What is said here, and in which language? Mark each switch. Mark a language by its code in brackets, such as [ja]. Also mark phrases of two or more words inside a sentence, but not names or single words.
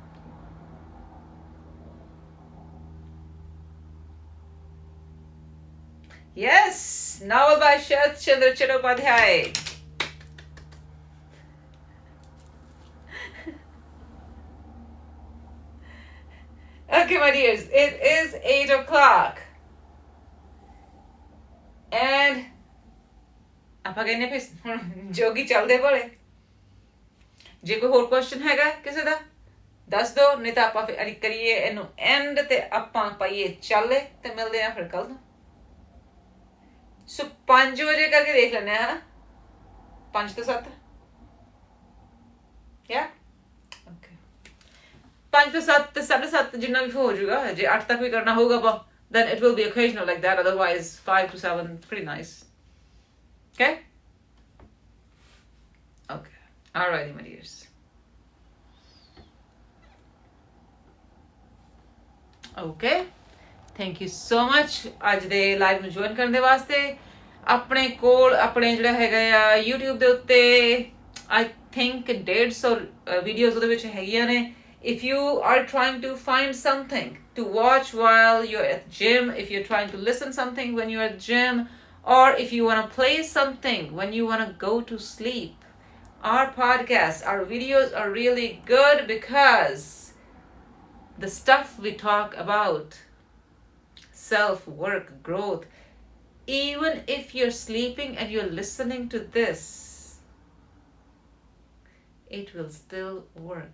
[en] Yes, novel by Sharat Chandra Chattopadhyay. Okay, my dears, it is 8 o'clock. And [pa] ਆਪਾਂ ਕਹਿੰਨੇ ਫਿਰ ਜੋਗੀ ਚੱਲਦੇ ਭਲੇ. ਜੇ ਕੋਈ ਹੋਰ ਕੁਐਸਚਨ ਹੈਗਾ ਕਿਸੇ ਦਾ ਦੱਸ ਦਿਓ, ਨਹੀਂ ਤਾਂ ਆਪਾਂ ਫਿਰ ਕਰੀਏ ਇਹਨੂੰ ਐਂਡ ਤੇ ਆਪਾਂ ਪਾਈਏ ਚੱਲੇ ਤੇ ਮਿਲਦੇ ਆ ਫਿਰ ਕੱਲ ਨੂੰ. ਸੋ 5 ਵਜੇ ਕਰਕੇ ਦੇਖ ਲੈਣੇ ਆ, 5 ਤੋਂ 7. ਯਾ ਓਕੇ, 5 ਤੋਂ 7 ਤੇ 7:30 ਜਿੰਨਾ ਵੀ ਹੋ ਜਾਊਗਾ. ਜੇ 8 ਤੱਕ ਵੀ ਕਰਨਾ ਹੋਊਗਾ [en] then it will be occasional like that. Otherwise 5 to 7, pretty nice. Okay? Okay. Alrighty, my dears. Okay. Thank you so much [pa] ਅੱਜ ਦੇ ਲਾਈਵ ਨੂੰ ਜੁਆਇਨ ਕਰਨ ਦੇ ਵਾਸਤੇ. ਆਪਣੇ ਕੋਲ ਆਪਣੇ ਜਿਹੜਾ ਹੈਗਾ ਆ YouTube ਦੇ ਉੱਤੇ [en] I think [pa] 150 ਵੀਡੀਓਜ਼ ਉਹਦੇ ਵਿੱਚ ਹੈਗੀਆਂ ਨੇ. [en] If you are trying to find something to watch while you're at gym, if you're trying to listen something when you're at gym, or if you want to play something when you want to go to sleep, our podcasts, our videos are really good because the stuff we talk about, self-work, growth, even if you're sleeping and you're listening to this, it will still work.